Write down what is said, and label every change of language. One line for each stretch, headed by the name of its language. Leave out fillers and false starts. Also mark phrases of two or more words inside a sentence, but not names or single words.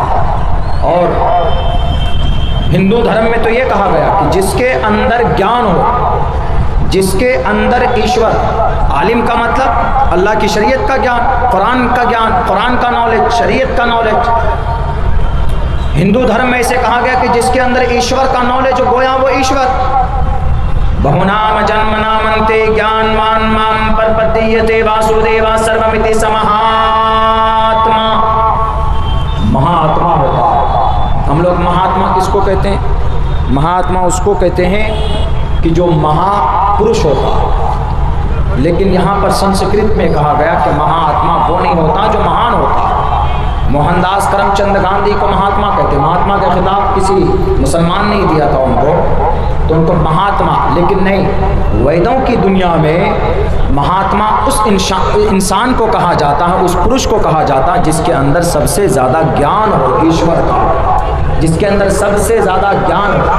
Urdu: اور ہندو دھرم میں تو یہ کہا گیا کہ جس کے اندر گیان ہو، جس کے اندر ایشور، عالم کا مطلب اللہ کی شریعت کا گیان، قرآن کا گیان، قرآن کا نالج، شریعت کا نالج۔ ہندو دھرم میں اسے کہا گیا کہ جس کے اندر ایشور کا نالج ہو، گویا وہ ایشور۔
Sanskrit: बहूनां जन्म नामन्ते ज्ञान वान्मां प्रपद्यते वासुदेवः सर्वमिति स महात्मा,
Urdu: مہاتما ہوتا ہے۔
Sanskrit: ہم لوگ مہاتما کس کو کہتے ہیں؟ مہاتما اس کو کہتے ہیں کہ جو مہا پروش ہوتا ہے، لیکن یہاں پر سنسکرت میں کہا گیا کہ مہاتما وہ نہیں ہوتا جو مہان ہوتا ہے۔ موہن داس کرم چند گاندھی کو مہاتما کہتے ہیں، مہاتما کا خطاب کسی مسلمان نہیں دیا تھا ان کو، تو ان کو مہاتما، لیکن نہیں، ویدوں کی دنیا میں مہاتما اس انسان کو کہا جاتا ہے، اس پروش کو کہا جاتا ہے جس کے اندر سب سے زیادہ گیان ہو ایشور کا، جس کے اندر سب سے زیادہ گیان ہو۔